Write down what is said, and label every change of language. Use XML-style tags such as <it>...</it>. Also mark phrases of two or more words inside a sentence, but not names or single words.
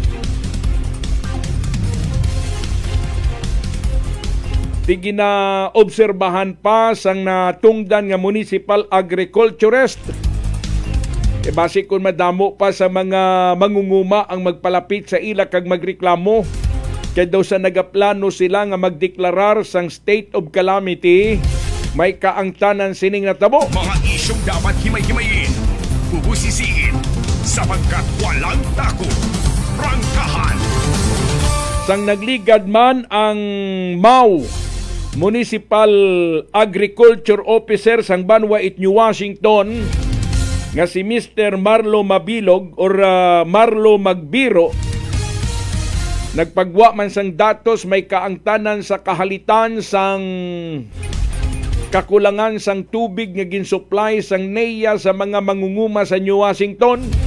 <hil>Tigi na obserbahan pa sang natungdan nga municipal agriculturist. Base kung madamo pa sa mga mangunguma ang magpalapit sa ila kag magreklamo. Kaya daw sa nagaplano sila nga magdeklarar sang</hil> <en>state of calamity,</en> <hil>may kaangtanan sining natabo.</hil> <tl>Mga isyong dapat himay-himayin, bubusisiin, sapagkat walang takot. Prangkahan!</tl> <hil>Sang nagligad man ang MAU,</hil> <en>Municipal Agriculture Officer</en> <hil>sang Banwait, New Washington, nga si Mr. Marlo Mabilog or Marlo Magbiro, nagpagwa man sang datos may kaangtanan sa kahalitan sang kakulangan sang tubig nga ginsupply sang NEA sa mga mangunguma sa New Washington.</hil>